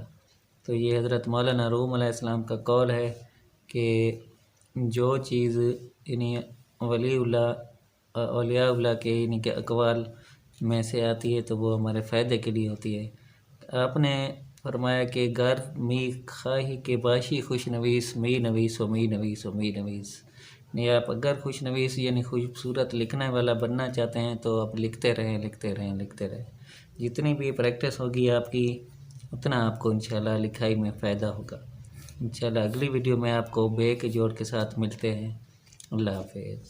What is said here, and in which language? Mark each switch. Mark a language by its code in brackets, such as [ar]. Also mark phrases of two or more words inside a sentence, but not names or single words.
[ur] تو یہ حضرت مولانا روم علیہ السلام کا قول ہے کہ جو چیز یعنی اولیاء اللہ کے یعنی کہ اقوال میں سے آتی ہے تو وہ ہمارے فائدے کے لیے ہوتی ہے. [fa] آپ نے فرمایا کہ گر می خواہی کے باشی خوش نویس می نویس و می نویس و می نویس. [ur] یعنی آپ اگر خوش نویس یعنی خوبصورت لکھنے والا بننا چاہتے ہیں تو آپ لکھتے رہیں لکھتے رہیں لکھتے رہیں. جتنی بھی پریکٹس ہوگی آپ کی اتنا آپ کو انشاءاللہ لکھائی میں فائدہ ہوگا. انشاءاللہ اگلی ویڈیو میں آپ کو بے کے جوڑ کے ساتھ ملتے ہیں. اللہ حافظ.